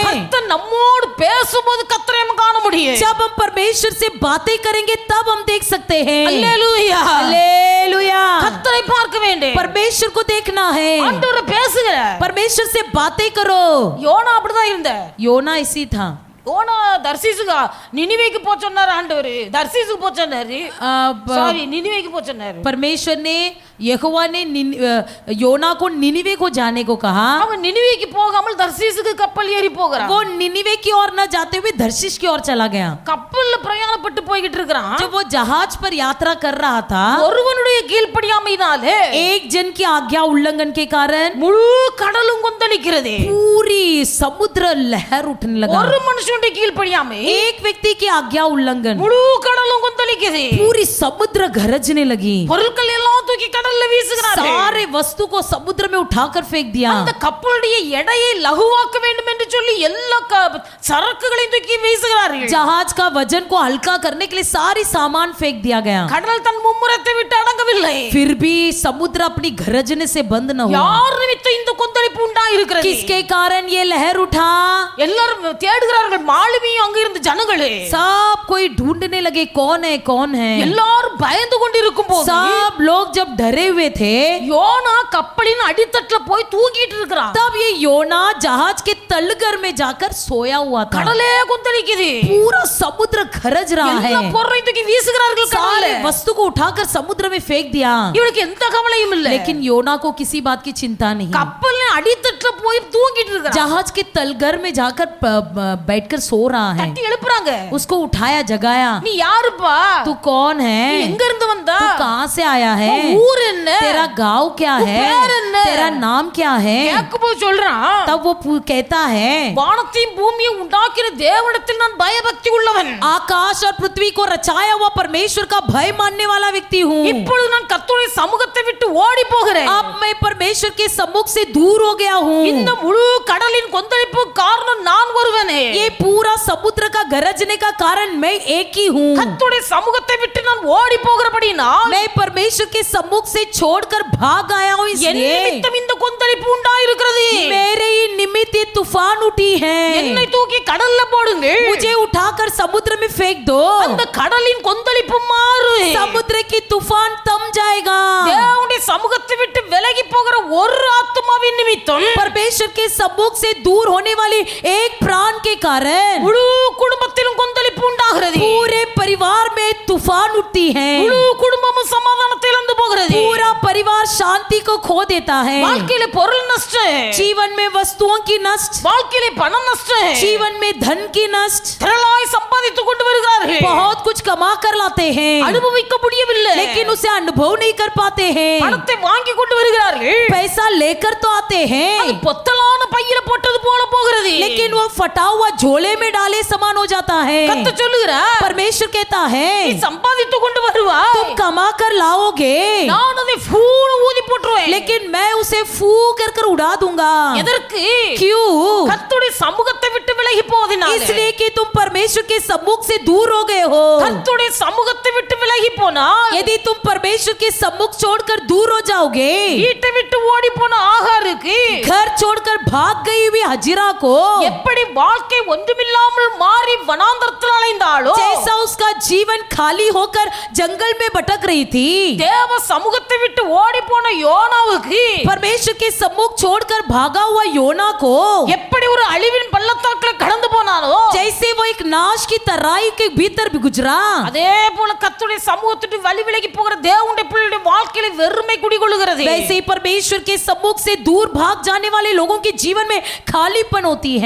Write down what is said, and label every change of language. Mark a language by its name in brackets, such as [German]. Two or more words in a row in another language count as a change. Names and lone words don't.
[Tamil] கர்த்தர் நம்மோடு பேசும்போது கர்த்தரை நாம் காண முடியும். [Hindi] जब हम परमेश्वर से बातें करेंगे तब हम देख सकते हैं। [Tamil] அல்லேலூயா. [Hindi] हालेलुया। [Tamil] கர்த்தரை பார்க்க வேண்டும். [Hindi] परमेश्वर को देखना है, [Tamil] ஆண்டவரை பேசுகிறார். [Hindi] परमेश्वर से बातें करो। [Tamil] யோனா அப்படிதான் இருந்த. [Hindi] योना इसी था। [Tamil] யோனா தர்சீசுக்கு நினிவேக்கு போ சொன்னாரு ஆண்டவர். தர்சீசுக்கு போ சொன்னாரு. சாரி, நினிவேக்கு போ சொன்னாரு. [Hindi] परमेश्वर ने यहोवा ने योना को निनिवे को जाने को कहा। [Tamil] அவன் நினிவேக்கு போகாமல் தர்சீசுக்கு கப்பல் ஏறி போகிறான். [Hindi] वो निनिवे की ओर न जाते हुए धर्शिश की ओर चला गया। [Tamil] கப்பல்ல பிரயாணப்பட்டு போய்கிட்டு இருக்கிறான். [Hindi] जब वो जहाज पर यात्रा कर रहा था, [Tamil] ஒருவனுடைய கீழ்ப்படியாமையினாலே [Hindi] एक जन की आज्ञा उल्लंघन के कारण [Tamil] முழு கடலும் கொந்தளிக்கிறது. [Hindi] पूरी समुद्र लहर उठने लगा। [Tamil] ஒரு மனுஷனுடைய கீழ்ப்படியாமை, [Hindi] एक व्यक्ति की आज्ञा उल्लंघन, [Tamil] முழு கடலும் கொந்தளிக்குது. [Hindi] पूरी समुद्र गरजने लगी। [Tamil] பொருட்கள் எல்லாம் தூக்கி கடல்ல வீசுகிறார்கள். [Hindi] सारे वस्तु को समुद्र में उठाकर फेंक दिया। [Tamil] அந்த கப்பலுடைய எடையை லகுவாக்க வேண்டும் என்று சொல்லி எல்லா சரக்குகளையும் தூக்கி வீசுகிறார்கள். [Hindi] जहाज का वजन को हल्का करने के लिए सारी सामान फेंक दिया गया, [Tamil] கடல் தன் மும்முரத்தை விட்டு அடங்கவில்லை. [Hindi] फिर भी समुद्र अपनी गरजने से बंद न हुआ. [Tamil] யார் நிமித்தம் இந்த கொந்தளிப்பு உண்டாயிருக்கிறது? [Hindi] किसके कारण ये लहर उठा? [Tamil] எல்லாரும் தேடுகிறார்கள், மாலுமியும் அங்க இருந்த ஜனங்களே [Hindi] सब कोई ढूंढने लगे कौन है कौन है. [Tamil] எல்லாரும் பயந்து கொண்டிருக்கும் போது [Hindi] सब लोग जब डरे हुए थे, [Tamil] யோனா கப்பலின் அடித்தட்டுல போய் தூங்கிட்டு இருக்கிறான். [Hindi] तब ये योना जहाज के तलगर में जाकर सोया हुआ था. [Tamil] கடலே கொந்தளிக்குது, [Hindi] पूरा समुद्र गरज रहा है. [Tamil] எல்லா பொருளையும் தூக்கி வீசுகிறார்கள் கடல்ல. [Hindi] सारे वस्तु को उठाकर समुद्र में फेंक दिया, [Tamil] இவனுக்கு எந்த கவலையும் இல்ல. [Hindi] लेकिन योना को किसी बात की चिंता नहीं. [Tamil] கப்பலின் அடித்தட்டுல போய் தூங்கிட்டு இருக்கிறான். [Hindi] जहाज के तलगर में जाकर बैठकर सो रहा है. [Tamil] தட்டி எழுப்புறாங்க, [Hindi] उसको उठाया जगाया, [Tamil] நீ யாருப்பா? [Hindi] तू कौन है? [Tamil] நீ எங்க இருந்து வந்தா? [Hindi] तू कहाँ से आया है? [Tamil] உன் ஊர் என்ன? [Hindi] तेरा गांव क्या [Tamil] உன் [Hindi] है? [Tamil] பேர் என்ன? [Hindi] तेरा नाम क्या है? [Tamil] கேட்கும்போது சொல்றான், [Hindi] तब वो कहता है, [Tamil] வானத்தையும் பூமியையும் உண்டாக்கின தேவனிடத்தில் நான் பயபக்தி உள்ளவன். [Hindi] आकाश और पृथ्वी को रचाया हुआ परमेश्वर का भय मानने वाला व्यक्ति हूँ. [Tamil] இப்பொழுது நான் கர்த்தருடைய சமூகத்தை விட்டு ஓடி போகிறேன். [Hindi] अब मैं परमेश्वर के सम्मुख से दूर हो गया हूँ. [Tamil] இந்த முழு கடலின் கொந்தளிப்பு காரணம் நான் ஒருவனே. [Hindi] ये पूरा समुद्र का गरजने का कारण मैं एक ही हूँ. [Tamil] கர்த்தருடைய சமூகத்தை விட்டு நான் ஓடி போகிறபடினால் [Hindi] मैं परमेश्वर के सम्मुख से छोड़कर भाग आया हूँ. [Tamil] என் [Hindi] इसलिए [Tamil] நிமித்தம் இந்த கொந்தளிப்பு உண்டாயிருக்கிறது. [Hindi] मेरे ही निमित्त ये तूफान उठी है. [Tamil] என்னை தூக்கி கடல்ல போடுங்க, [Hindi] मुझे उठाकर समुद्र में फेंक दो. [Tamil] அந்த கடலின் கொந்தளிப்பு மாறு. [Hindi] समुद्र की तूफान थम जाएगा. [Tamil] தேவனுடைய சமூகத்தை விட்டு விலகி போகிற ஒரு ஆத்மாவின் நிமித்தம் [Hindi] परमेश्वर के सम्मुख से दूर होने वाली एक प्राण के कारण [Tamil] முழு குடும்பத்திலும் கொந்தளிப்பு உண்டாகிறது. [Hindi] पूरे परिवार में तूफान उठती है. [Tamil] முழு குடும்பமும் சமாதானத்தை இழந்து போகிறது. [Hindi] पूरा परिवार शांति को खो देता है. [Tamil] வாழ்க்கையில பொருள் நஷ்டம், [Hindi] जीवन में वस्तुओं की नष्ट, [Tamil] வாழ்க்கையில பணம் நஷ்டம், [Hindi] जीवन में धन की नष्ट. [Tamil] திரளாய் சம்பாதித்துக் கொண்டு வருகிறார்கள், [Hindi] बहुत कुछ कमा कर लाते हैं, [Tamil] அனுபவிக்க முடியவில்லை. [Hindi] लेकिन उसे अनुभव नहीं कर पाते हैं. [Tamil] பணத்தை வாங்கி கொண்டு வருகிறார்கள், [Hindi] पैसा लेकर तो आते [Tamil] அது [Hindi] हैं, [Tamil] பொத்தலான பையில போட்டது போல போகிறது. [Hindi] लेकिन वो फटा हुआ झोले में डाले समान हो जाता है. [Tamil] கர்த்தர் சொல்லுகிறார், [Hindi] परमेश्वर कहता है, [Tamil] நீ சம்பாதித்துக் கொண்டு வருவாய், [Hindi] तुम कमा कर लाओगे, [Tamil] நான் அதை ஃபூன்னு ஊதி போட்டுருவேன். [Hindi] लेकिन मैं उसे फू कर कर उड़ा दूंगा. [Tamil] எதற்கு? [Hindi] क्यों? [Tamil] கர்த்தருடைய சமூகத்தை விட்டு விலகி போவதினால. [Hindi] इसलिए कि तुम परमेश्वर के सम्मुख से दूर हो गए हो. [Tamil] கர்த்தருடைய சமூகத்தை விட்டு விலகி போனால், [Hindi] यदि तुम परमेश्वर के सम्मुख छोड़कर दूर हो जाओगे, [Tamil] வீட்டை விட்டு ஓடி போன ஆகாருக்கு [Hindi] घर छोड़कर भाग गई हुई हजिरा को [Tamil] எப்படி வாழ்க்கை ஒன்றுமில்லாமல் மாறி வனாந்தரத்தில் அலைந்தாளோ, [Hindi] जैसा उसका जीवन खाली होकर जंगल में भटक रही थी, [Tamil] தேவ சமூகத்தை விட்டு ஓடி போன யோனாவுக்கு [Hindi] परमेश्वर के सम्मुख छोड़कर भागा हुआ योना को [Tamil] எப்படி ஒரு அழிவின் பள்ளத்தாக்கில் கடந்து போனானோ, [Hindi] जैसे वो एक नाश की तराई के भीतर भी गुजरा, [Tamil] அதே போல கர்த்தருடைய சமூகத்தை வழி விலகி போகிற தேவனுடைய பிள்ளைகளுடைய வாழ்க்கையில வெறுமை குடிகொள்கிறது. [Hindi] वैसे ही परमेश्वर के सम्मुख से दूर भाग जाने वाले लोगों के जीवन में खालीपन होती है.